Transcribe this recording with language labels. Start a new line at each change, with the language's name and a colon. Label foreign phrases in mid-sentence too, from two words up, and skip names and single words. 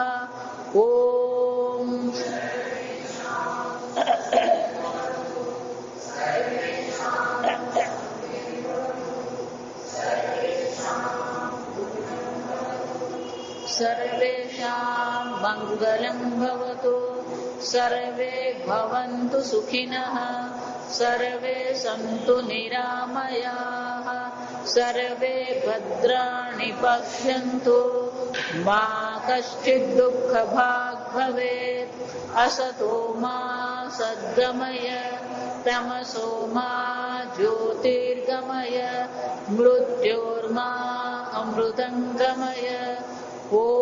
Sanskrit: ओम सर्वेषां मंगलं भवतु, सर्वे भवन्तु सुखिनः, सर्वे सन्तु निरामयाः, सर्वे भद्राणि पश्यन्तु मा कश्चित् दुःखभाग् भवेत् असतो मा सद्गमय तमसो मा ज्योतिर्गमय मृत्योर्मा अमृतङ्गमय ॐ